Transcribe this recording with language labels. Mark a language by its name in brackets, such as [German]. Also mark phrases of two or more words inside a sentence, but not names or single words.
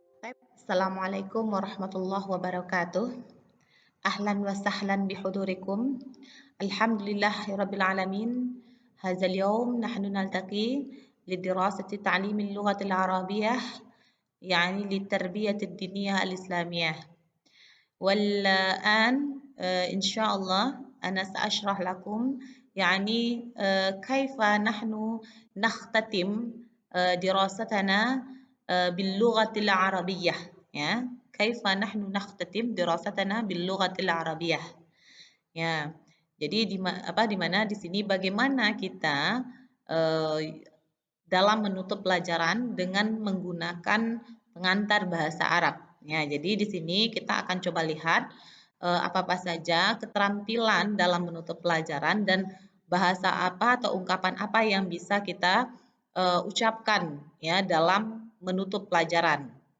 [Arabic] السلام عليكم ورحمة الله وبركاته. أهلا وسهلا بحضوركم. الحمد لله رب العالمين. هذا اليوم نحن نلتقي لدراسة تعليم اللغة العربية يعني للتربية الدينية الإسلامية والآن إن شاء الله أنا سأشرح لكم كيف نحن نختتم دراستنا باللغة العربية [Indonesian] ya [Arabic] كيف نحن نختتم دراستنا باللغة العربية [Indonesian] ya jadi di mana di sini bagaimana kita dalam menutup pelajaran dengan menggunakan pengantar bahasa Arab. Ya, jadi di sini kita akan coba lihat apa-apa saja keterampilan dalam menutup pelajaran dan bahasa apa atau ungkapan apa yang bisa kita ucapkan ya dalam menutup pelajaran.